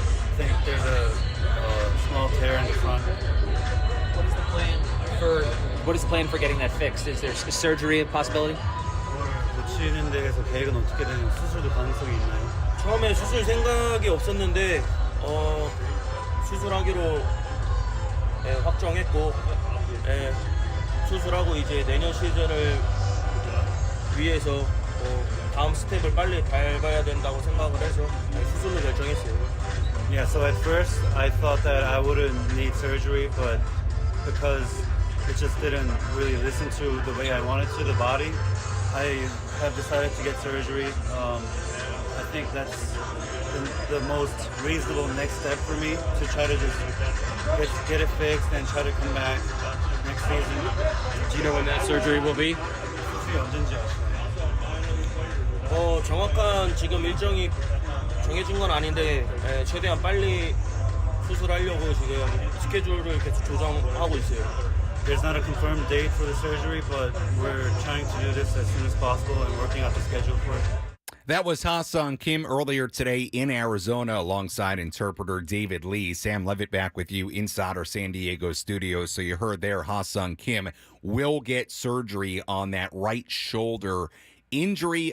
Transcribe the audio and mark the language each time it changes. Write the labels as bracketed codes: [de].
[en] I think there's a small tear in the front. What is the plan for getting that fixed? Is there surgery a possibility? [ko] 고치는 데에서 계획은 어떻게 되는 수술도 가능성이 있나요? 처음에 수술 생각이 없었는데 수술하기로 확정했고 수술하고 이제 내년 시즌을 위해서 다음 스텝을 빨리 밟아야 된다고 생각을 해서 수술을 결정했어요. [en] Yeah, so at first I thought that I wouldn't need surgery, but because it just didn't really listen to the way I wanted to the body, I have decided to get surgery. I think that's the most reasonable next step for me to try to just get it fixed and try to come back next season. Do you know when that surgery will be? [ko] 언젠지 아시나요? 정확한 지금 일정이 정해진 건 아닌데 최대한 빨리 수술하려고 지금 스케줄을 계속 조정하고 있어요. [en] There's not a confirmed date for the surgery, but we're trying to do this as soon as possible and working out the schedule for it. That was Hassan Kim earlier today in Arizona alongside interpreter David Lee. Sam Levitt back with you inside our San Diego studios. So you heard there Hassan Kim will get surgery on that right shoulder injury.